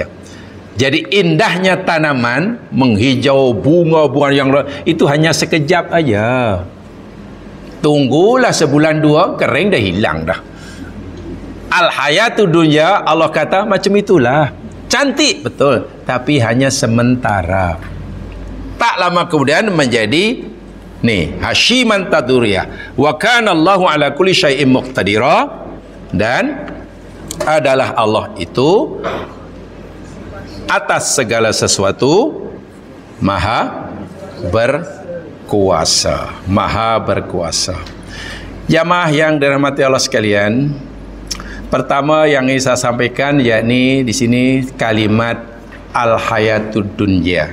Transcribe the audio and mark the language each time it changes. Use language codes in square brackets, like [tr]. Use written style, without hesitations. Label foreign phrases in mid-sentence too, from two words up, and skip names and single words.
[ms] Jadi indahnya tanaman menghijau, bunga-bunga yang itu hanya sekejap aja. Tunggulah sebulan dua, kering dah hilang dah. [ar] Al-hayatu dunya, [ms] Allah kata macam itulah. Cantik betul, tapi hanya sementara. Tak lama kemudian menjadi hashiman taduriyah. [ar] Wa kana Allahu ala kulli syai'in muqtadira, [ms] dan adalah Allah itu atas segala sesuatu maha berkuasa. Maha berkuasa. Jamaah yang dirahmati Allah sekalian, pertama yang ingin saya sampaikan yakni di sini kalimat [ar] al-hayatud dunya.